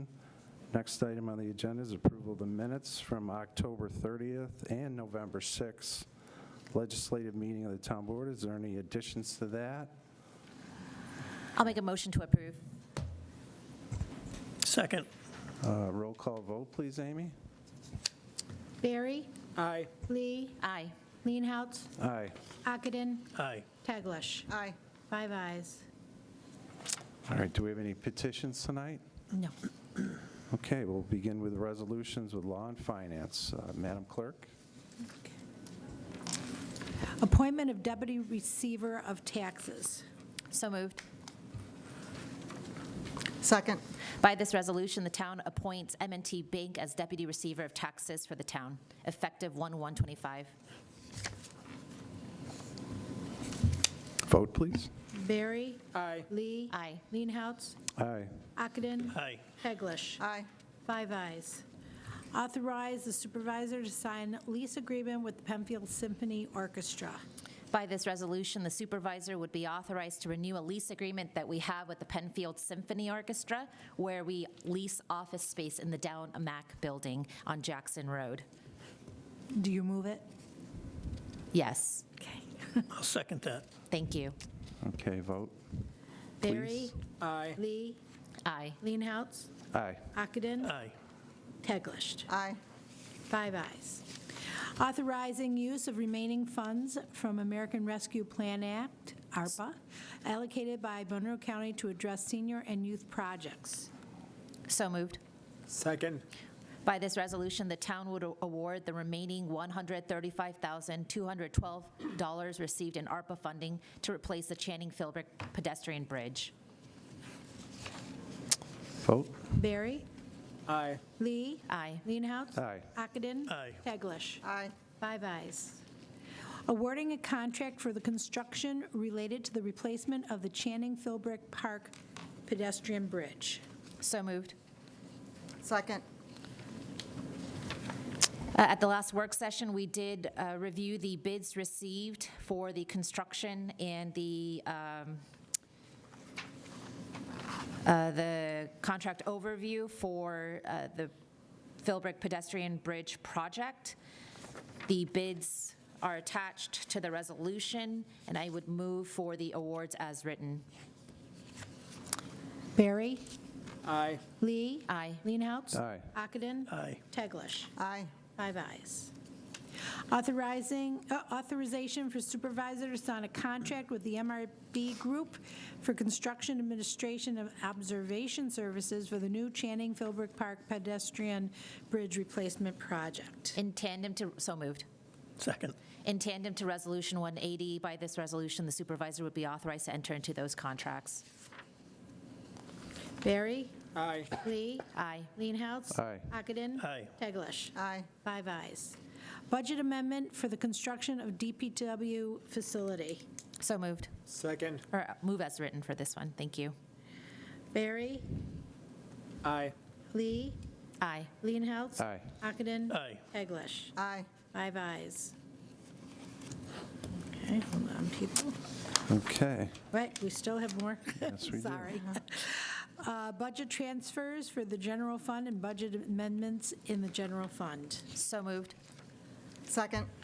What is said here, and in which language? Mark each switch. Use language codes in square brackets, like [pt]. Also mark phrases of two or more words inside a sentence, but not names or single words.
[en] Next item on the agenda is approval of the minutes from October 30th and November 6th legislative meeting of the town board. Is there any additions to that? I'll make a motion to approve. Second. Roll call vote, please, Amy? Barry? Aye. Lee? Aye. Leenhouts? Aye. Ockenden? Aye. Teglash? Aye. 5 ayes. All right, do we have any petitions tonight? No. Okay, we'll begin with resolutions with law and finance. Madam Clerk? Appointment of Deputy Receiver of Taxes. So moved. Second. By this resolution, the town appoints M&T Bank as Deputy Receiver of Taxes for the town, effective 1/1/25. Vote, please. Barry? Aye. Lee? Aye. Leenhouts? Aye. Ockenden? Aye. Teglash? Aye. 5 ayes. Authorize the supervisor to sign lease agreement with the Penfield Symphony Orchestra. By this resolution, the supervisor would be authorized to renew a lease agreement that we have with the Penfield Symphony Orchestra, where we lease office space in the Down Mac building on Jackson Road. Do you move it? Yes. Okay. I'll second that. Thank you. Okay, vote. Barry? Aye. Lee? Aye. Leenhouts? Aye. Ockenden? Aye. Teglash? Aye. 5 ayes. Authorizing use of remaining funds from American Rescue Plan Act, ARPA, allocated by Monroe County to address senior and youth projects. So moved. Second. By this resolution, the town would award the remaining $135,212 received in ARPA funding to replace the Channing Philbrick pedestrian bridge. Vote. Barry? Aye. Lee? Aye. Leenhouts? Aye. Ockenden? Aye. Teglash? Aye. 5 ayes. Awarding a contract for the construction related to the replacement of the Channing Philbrick Park pedestrian bridge. So moved. Second. At the last work session, we did review the bids received for the construction and the contract overview for the Philbrick Pedestrian Bridge project. The bids are attached to the resolution, and I would move for the awards as written. Barry? Aye. Lee? Aye. Leenhouts? Aye. Ockenden? Aye. Teglash? Aye. 5 ayes. Authorization for supervisor to sign a contract with the MRB Group for construction administration of observation services for the new Channing Philbrick Park pedestrian bridge replacement project. In tandem to, so moved. Second. In tandem to Resolution 180, by this resolution, the supervisor would be authorized to enter into those contracts. Barry? Aye. Lee? Aye. Leenhouts? Aye. Ockenden? Aye. Teglash? Aye. 5 ayes. Budget amendment for the construction of DPW facility. So moved. Second. Or move as written for this one. Thank you. Barry? Aye. Lee? Aye. Leenhouts? Aye. Ockenden? Aye. Teglash? Aye. 5 ayes. Okay, hold on, people. Okay. Wait, we still have more? Yes, we do. Sorry. Budget transfers for the general fund and budget amendments in the general fund. So moved. Second.